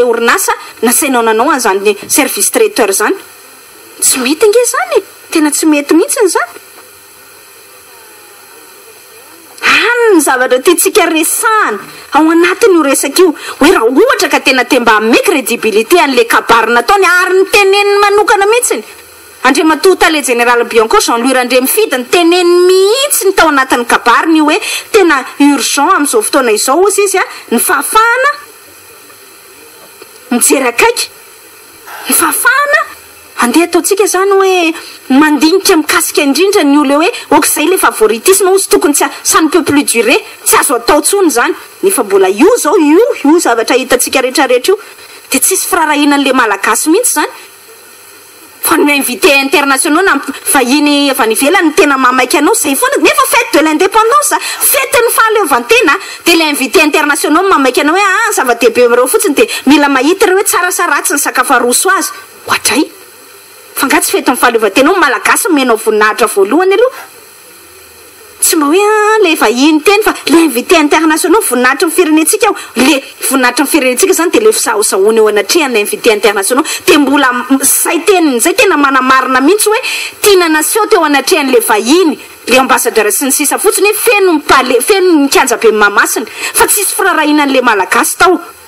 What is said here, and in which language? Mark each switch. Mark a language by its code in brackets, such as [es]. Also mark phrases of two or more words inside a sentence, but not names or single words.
[mg] orinasa nasainao nanao an'izany [fr] service traiteur [mg] zany tsy mety nge zany tena tsy mety mihitsy ny zany ny zavatra tiantsika resahana ao anatiny io resaka io hoe raha ohatra ka tena te mba ame crédibilité an'le kabary nataony ary ny teneniny manokana mihitsiny Andriamatoa [fr] le général [mg] Bianco Jean-Louis Randrianarivony mifita ny teneny mihitsy ny tao anatin'ny kabary ny hoe tena urgent amin'izao fotoana izao ozy izy ny fahafahana mijery akaiky ny fahafahana andeha ataontsika zany hoe mandinika mikasika indrindra ny olo hoe okizay [fr] le favoritisme [mg] ozy tokony [fr] ça ne peut plus durer [mg] tsy azo atao tsony zany nefa mbola io zao io zavatra hitantsika rehetrarehetra io dia tsisy firarahinan'le malagasy mihitsy zany fa ny [fr] invité internationaux [mg] na vahiny avy any ivelany tena mamaiky anao zay foana nefa [fr] fête de l'indépendance [mg] fête ny fahaleovantena dia [fr] le invité internationaux [mg] mamaiky anao hoe zava-dehibe amireo fotsiny dia mila mahita ireo hoe tsarasaratsy ny sakafo aroso azy ohatray fa nga tsy fety ny fahaleovantena ao malagasy menao voninahitra voalohany aloha tsy mba hoe le vahiny teny fa [fr] le invité internationaux [mg] voninahitra ny firenentsika ao le voninahitra ny firenentsika zany dia le fisahosahoana eo anatrehany invité internationaux dia mbola zay tena manamarina mihitsy hoe tiana nation teo anatrehan'le vahiny [fr] le ambassadeur [mg] sy ny sisa fotsiny hoe feno ny kanja be mamasina fa tsisy firarahinan'le malagasy tao